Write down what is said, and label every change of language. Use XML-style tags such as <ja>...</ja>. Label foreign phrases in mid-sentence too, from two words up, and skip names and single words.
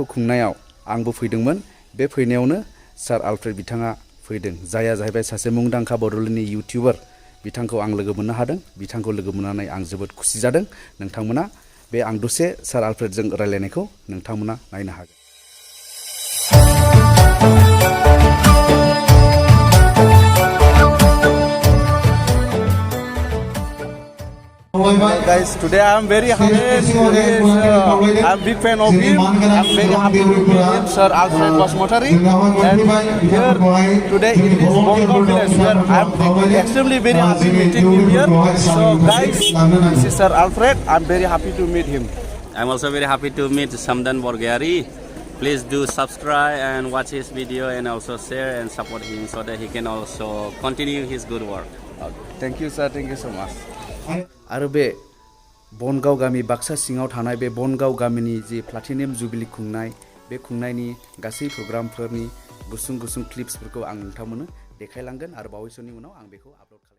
<brx>खुंनायाव आंबो फैदोंमोन बे फैनायावनो सार आलफ्रेड बिथाङा फैदों जायहा जाहैबाय सासे मुंदांखा बड'लेण्डनि इउटिउबार बिथांखौ आं लोगो मोननो हादों बिथांखौ लोगो मोननानै आं जोबोद खुसि जादों नोंथांमोना बे आं दसे सार आलफ्रेडजों रायलायनायखौ नोंथांमोना नायनो हागोन</brx> <en>Guys, today I'm very happy. I'm a big fan of him. I'm very happy to meet him, Sir Alfred Basumatary. And here today in this Bongaon village, where I'm extremely very happy meeting him here. So guys, this is Sir Alfred. I'm very happy to meet him. I'm also very happy to meet Samdan Borgari. Please do subscribe and watch his video and also share and support him so that he can also continue his good work. Thank you, sir. Thank you so much.</en> <brx>आरो बे बनगाव गामि बाक्सा सिङाव थानाय बे बनगाव गामिनि जे</brx> <en>platinum jubilee</en> <brx>खुंनाय बे खुंनायनि गासै प्रग्रामफोरनि गुसुं गुसुं क्लिप्सफोरखौ आं नोंथांमोननो देखायलांगोन आरो बावैसोनि उनाव आं बेखौ आपल'ड खालामगोन</brx>